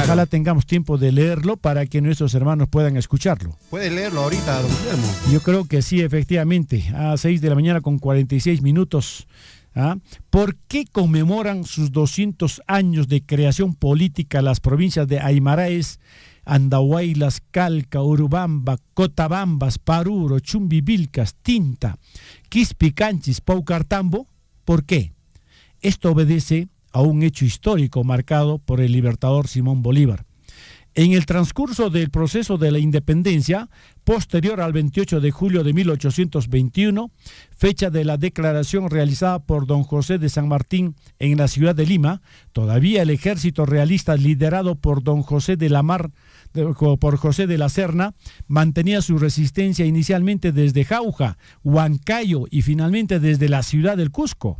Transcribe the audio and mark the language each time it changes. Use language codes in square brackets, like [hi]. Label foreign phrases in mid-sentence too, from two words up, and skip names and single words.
[es] Ojalá tengamos tiempo de leerlo para que nuestros hermanos puedan escucharlo. ¿Puede leerlo ahorita, don Guillermo? Yo creo que sí, efectivamente. A 6 de la mañana con 46 minutos. ¿Por qué conmemoran sus 200 años de creación política las provincias de Aymaraes, Andahuaylas, Calca, Urubamba, Cotabambas, Paruro, Chumbivilcas, Tinta, Quispicanchis, Paucartambo? ¿Por qué? Esto obedece a un hecho histórico marcado por el libertador Simón Bolívar. En el transcurso del proceso de la independencia, posterior al 28 de julio de 1821, fecha de la declaración realizada por don José de San Martín en la ciudad de Lima, todavía el ejército realista liderado por don José de la Serna mantenía su resistencia inicialmente desde Jauja, Huancayo y finalmente desde la ciudad del Cusco.